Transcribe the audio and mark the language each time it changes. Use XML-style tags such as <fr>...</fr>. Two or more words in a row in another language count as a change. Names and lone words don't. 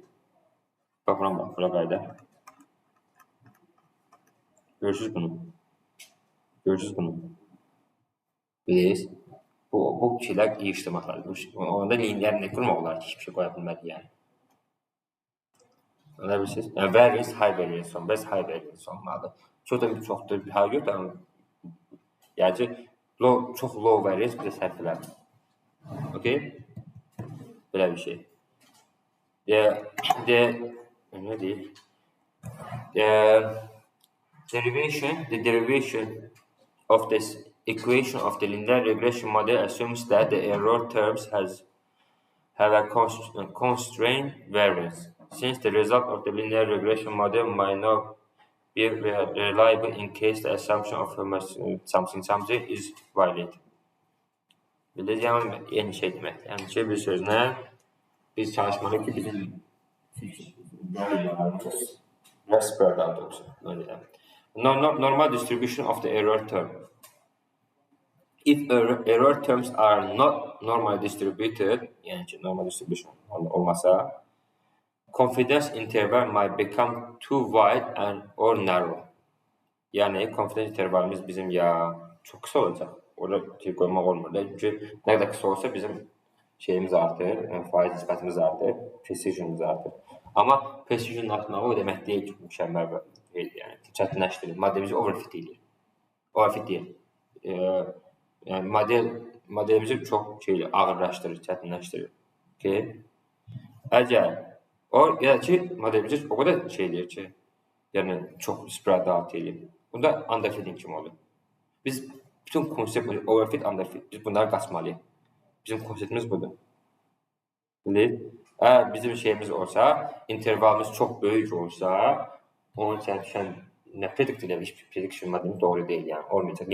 <az>Baxıram bax, bura qayda. Görürsünüz bunu. Görürsünüz bunu. Bilirsiniz? Bu şeylər yığışdırmaqlardır. Onda linear nə qurmaq olar ki, hiçbir şey qoya bilmədik yəni. Anlar bilirsiniz? Yəni</az> <en>variance, high variance</en> <az>son, bəs</az> <en>high variance</en> <az>olmalıdır. Çoxdur bir hal yoxdur. Yəni ki, çox</az> <en>low variance</en> <az>bizə sərf eləmir. Okay? Belə bir şey. Ne deyir?</az> <en>The derivation of this equation of the linear regression model assumes that the error terms have a constrained variance. Since the result of the linear regression model might not be reliable in case the assumption of something is violated.</en> <az>Bilirsiniz, yəni yeni şey deməkdir. Yəni ki, bir sözlə biz çalışmalıyıq ki, bizim</az> <en>spread out</en> <az>olsun.</az> <en>Normal distribution of the error term. If error terms are not normally distributed,</en> <az>yəni ki,</az> <en>normal distribution</en> <az>olmasa,</az> <en>confidence interval might become too wide or narrow.</en> <az>Yəni,</az> <en>confidence intervalimiz</en> <az>bizim ya çox qısa olacaq. Orada şey qoymaq olmur. Çünki nə qədər qısa olsa bizim şeyimiz artır, faiz nisbətimiz artır, precisionimiz artır. Amma precisionun artmağı o demək deyil ki, mükəmməl yəni çətinləşdirir. Modelimizi overfit edir. Overfit deyil. Yəni modelimizi çox ağırlaşdırır, çətinləşdirir. Okay? Əgər ki, modelimizi o qədər şey deyir ki, yəni çox</az> <en>spread out</en> <az>edir. Bunda underfitting kimi olur. Biz bütün konsept</az> <en>overfit, underfit.</en> <az>Biz bunları qaçmalıyıq. Bizim konseptimiz budur. Əgər bizim şeyimiz olsa, intervalımız çox böyük olsa, onun üçün düşən nə predict eləmiş, prediction modelimiz doğru deyil, yəni olmayacaq.</az>